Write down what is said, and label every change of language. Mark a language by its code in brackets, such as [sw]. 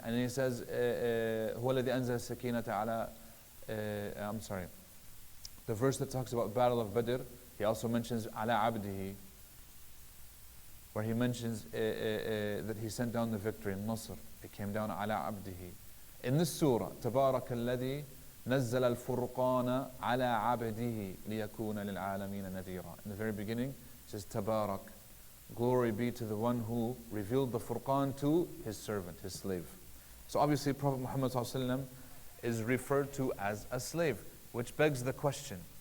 [en] And He says, [ar] هو الذي أنزل السكينة على [en] I'm sorry. The verse that talks about Battle of Badr, He also mentions [ar] على عبده, [en] where He mentions that He sent down the victory in Nasr. It came down [ar] على عبده. In this surah, تبارك الذي نزل الفرقان على عبده ليكون للعالمين نذيرا. [en] In the very beginning, it says [ar] تبارك. [en] Glory be to the one who revealed the Furqan to his servant, his slave. So obviously Prophet Muhammad ﷺ is referred to as a slave, which begs the question.